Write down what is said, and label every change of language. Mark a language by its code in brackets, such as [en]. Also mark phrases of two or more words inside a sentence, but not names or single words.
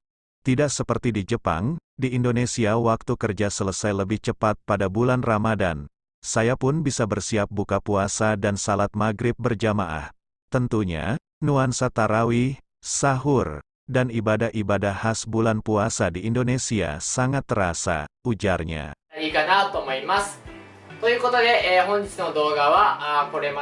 [id] Tidak seperti di Jepang, di Indonesia waktu kerja selesai lebih cepat pada bulan Ramadan. Saya pun bisa bersiap buka puasa dan salat maghrib berjamaah. Tentunya, nuansa tarawih, sahur, dan ibadah-ibadah khas bulan puasa di Indonesia sangat terasa, ujarnya. [ja] いいかなと思います。ということで、本日の動画はこれまで